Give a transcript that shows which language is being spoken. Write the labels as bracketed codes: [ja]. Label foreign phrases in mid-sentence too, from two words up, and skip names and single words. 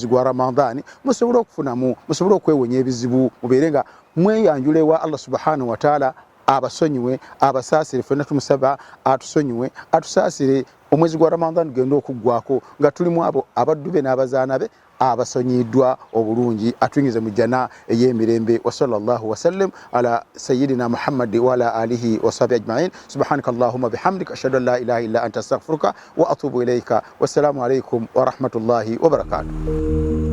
[lg] gwa Ramadhaani musobole okufunamu musobole okwewonya ebizibu mubeere nga mweyanjulewa [ar] الله سبحانه وتعالى [lg] abasonyiwe abasaasire ffenna tumusaba atusonyiwe atusaasire omwezi gwa Ramadhaani genda okuggwako nga tulimu abo abaddu be n'abazaana be abasonyiddwa obulungi atuyingize mu jjana ey'emirembe [ar] وصلى الله وسلم على سيدنا محمد وعلى آله وصحبه أجمعين سبحانك اللهم بحمدك أشهد أن لا إله إلا أنت أستغفرك وأتوب إليك والسلام عليكم ورحمة الله وبركاته.